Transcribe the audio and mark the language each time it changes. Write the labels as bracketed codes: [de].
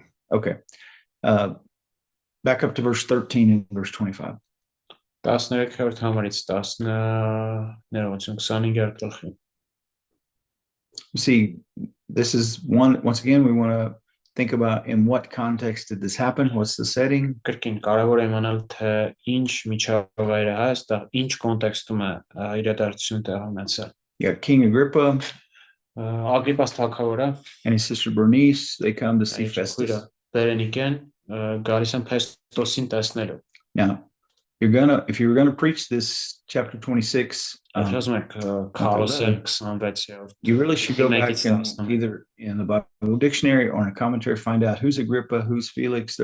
[en] Okay. Back up to verse 13 and verse 25. [hy] 13-րդ համարից 25-րդ գլխի. [en] You see, this is one, once again, we want to think about in what context did this happen? What's the setting? [hy] Կրկին կարևոր է իմանալ թե ինչ միջավայր է այստեղ, ինչ կոնտեքստում է իրադարձությունը տեղի ունեցել. [en] You got King Agrippa [hy] Ագրիպաս թագավորը [en] and his sister Bernice, they come to see Festus. [hy] Բերենիկեն գալիս են Փեստոսին տեսնելու. [en] Now, if you're gonna preach this chapter 26, [hy] Ասում եք քարոզել 26-րդ. [en] you really should go back and either in the Bible dictionary or in a commentary find out who's Agrippa, who's Felix.